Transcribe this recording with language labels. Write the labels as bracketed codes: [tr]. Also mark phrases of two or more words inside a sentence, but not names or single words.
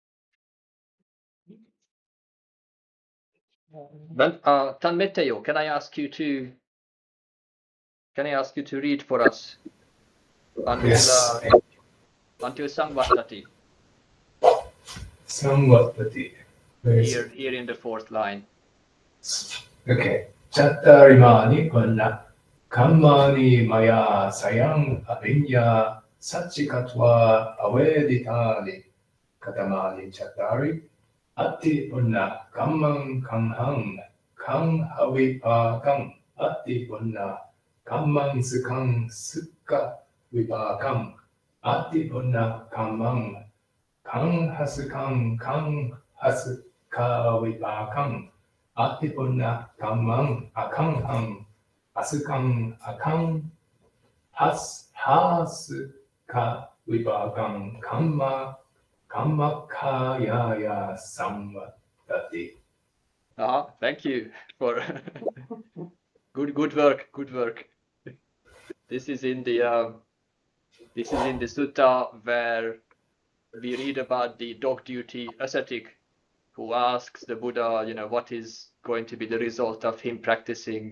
[en] Then, Tanmetteo, can I ask you to read for us until Yes. until Samvattati, Samvattati. Where is it? here in the fourth line. Okay. [pi] Chattarimani vanna kammani maya sayang avinya satchikatva aveditani katamani chattari atti vanna kammang kanghang kang avipakang atti vanna kammang sukang sukka vipakam ati punna kammang kang hasukang kang hasuka vipakam ati punna kammang akang hang asukang akang hasuka vipakam kamma kayaya samvatati. [en] Thank you for good work. This is in the Sutta where we read about the dog duty ascetic who asks the Buddha, what is going to be the result of him practicing.